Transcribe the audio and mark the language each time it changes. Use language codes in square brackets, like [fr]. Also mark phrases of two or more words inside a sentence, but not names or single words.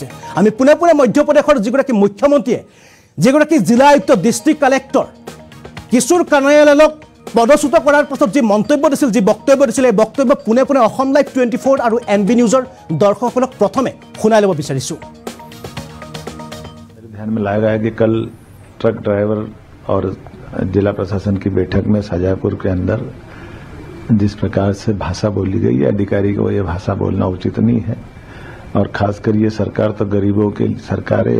[as] আমি পোনে পোনে মধ্যপ্ৰদেশৰ যিগৰাকী মুখ্যমন্ত্ৰীয়ে, যিগৰাকী জিলা আয়ুক্ত, [en] district collector [as] কিশোৰ কানায়ালালক পদচ্যুত কৰাৰ পাছত যি মন্তব্য দিছিল, যি বক্তব্য দিছিল, এই বক্তব্য পোনে পোনে অসম লাইভ 24 আৰু NB নিউজৰ দৰ্শকসকলক প্ৰথমে শুনাই ল'ব বিচাৰিছোঁ। [hi] ध्यान में लाया गया कि कल [en] truck driver [hi] और जिला प्रशासन की बैठक में शाजापुर के अंदर जिस प्रकार से भाषा बोली गई है, अधिकारी को ये भाषा बोलना उचित नहीं है। और खासकर ये सरकार तो गरीबों की सरकार है।